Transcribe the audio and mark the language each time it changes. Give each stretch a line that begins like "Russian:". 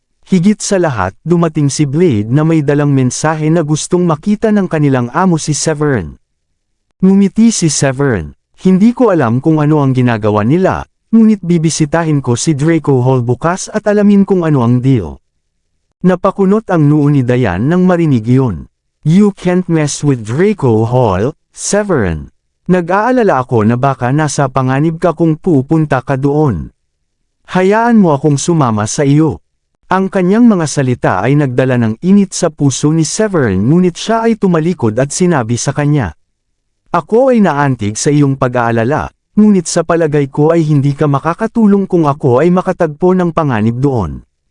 Filipino: Higit sa lahat, dumating si Blade na may dalang mensahe na gustong makita ng kanilang amo si Severin. Ngumiti si Severin. Hindi ko alam kung ano ang ginagawa nila, ngunit bibisitahin ko si Draco Hall bukas at alamin kung ano ang deal. Napakunot ang noo ni Diane nang marinig iyon.
English: You can't mess with Draco Hall, Severin.
Filipino: Nag-aalala ako na baka nasa panganib ka kung pupunta ka doon. Hayaan mo akong sumama sa iyo. Ang kanyang mga salita ay nagdala ng init sa puso ni Severin ngunit siya ay tumalikod at sinabi sa kanya. Ako ay naantig sa iyong pag-aalala, ngunit sa palagay ko ay hindi ka makakatulong kung ako ay makatagpo ng panganib doon.